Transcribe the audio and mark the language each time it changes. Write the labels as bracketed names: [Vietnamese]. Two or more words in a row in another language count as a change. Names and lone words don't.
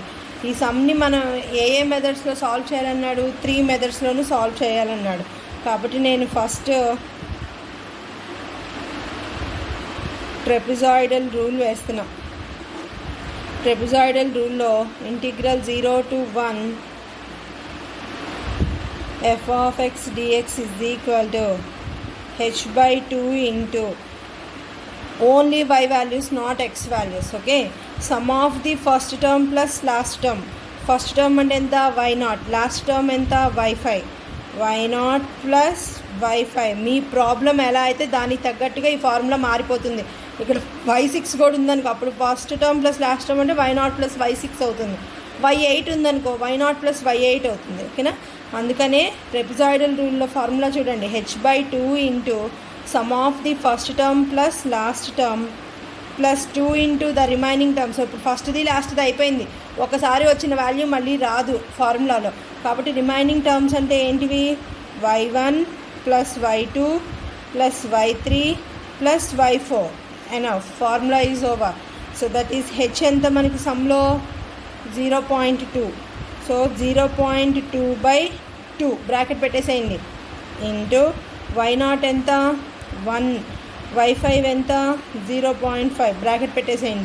[Telugu] ఈ సమ్ని మనం ఏ మెథడ్స్లో సాల్వ్ చేయాలన్నాడు? 3 మెథడ్స్లోనూ సాల్వ్ చేయాలన్నాడు. కాబట్టి నేను ఫస్ట్ ట్రెపిజాయిడల్ రూల్ వేస్తున్నా. ట్రెపిజాయిడల్ రూల్లో [English] ఇంటిగ్రల్ 0 to 1 f of x dx is equal to h/2 into only y values, not x values. Okay, sum of the first term plus last term. First term [Telugu] అంటే ఎంత? y0. [English] last term [Telugu] ఎంత? y5. [English] y0 plus y5. [Telugu] మీ ప్రాబ్లం ఎలా అయితే దానికి తగ్గట్టుగా ఈ ఫార్ములా మారిపోతుంది. ఇక్కడ y6 కూడా ఉందనుకో, అప్పుడు [English] first term plus last term [Telugu] అంటే [English] y0 plus y6 [Telugu] అవుతుంది. y8 ఉందనుకో, [English] y0 plus y8 [Telugu] అవుతుంది. ఓకేనా? అందుకనే ట్రెపిజాయిడల్ రూల్లో ఫార్ములా చూడండి. [English] h/2 into sum of the first term plus last term plus 2 into the remaining term. [Telugu] సో ఇప్పుడు ఫస్ట్ది లాస్ట్ది అయిపోయింది. ఒకసారి వచ్చిన వాల్యూ మళ్ళీ రాదు ఫార్ములాలో. కాబట్టి [English] remaining terms [Telugu] అంటే ఏంటివి? [English] y1 plus y2 plus y3 plus y4. ఎనఫ్. formula is over. so that is h [Telugu] ఎంత మనకి సమ్లో? 0.2. సో 0.2/2 బ్రాకెట్ పెట్టేసేయండి. ఇంటూ y0 ఎంత? 1. y5 ఎంత? 0.5 బ్రాకెట్ పెట్టేసేయండి.